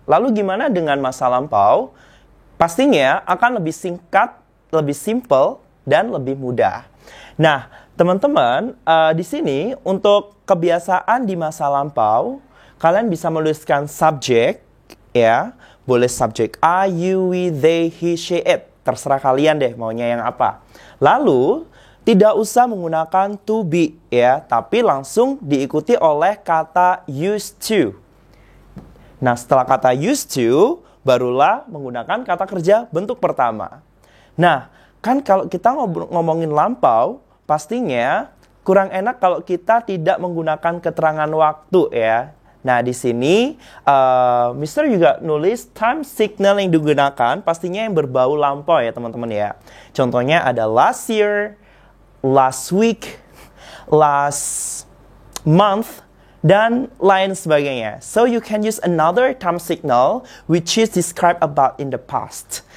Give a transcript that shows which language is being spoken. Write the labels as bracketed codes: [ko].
[id] Lalu gimana dengan masa lampau? Pastinya akan lebih singkat, lebih simple, dan lebih mudah. Nah, teman-teman, di sini untuk kebiasaan di masa lampau, kalian bisa menuliskan subjek, ya. Boleh subjek I, you, we, they, he, she, it. Terserah kalian deh maunya yang apa. Lalu, tidak usah menggunakan to be ya, tapi langsung diikuti oleh kata used to. Nah, setelah kata used to, barulah menggunakan kata kerja bentuk pertama. Nah, kan kalau kita ngomongin lampau, pastinya kurang enak kalau kita tidak menggunakan keterangan waktu ya. Nah, di sini Mister juga nulis time signal yang digunakan pastinya yang berbau lampau ya teman-teman ya. Contohnya ada last year, last week, last month, dan lain sebagainya. [en] So you can use another time signal which is described about in the past.